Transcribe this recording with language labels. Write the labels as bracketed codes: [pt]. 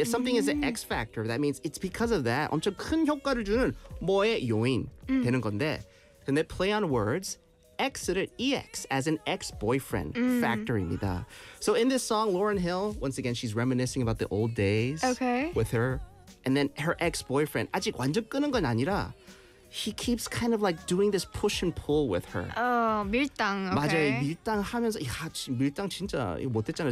[en] If something is an X factor, that means it's because of that. [ko] 엄청 큰 효과를 주는 뭐의 요인 되는 건데. 근데 [en] play on words, X를 EX as an ex-boyfriend factor입니다. So in this song, Lauryn Hill, once again, she's reminiscing about the old days with her. And then her ex-boyfriend, [ko] 아직 완전 끊은 건 아니라, [en] he keeps kind of like doing this push and pull with her. Oh, 밀당. Okay. [ko] 맞아요. 밀당하면서 야, 밀당 진짜 이거 못했잖아.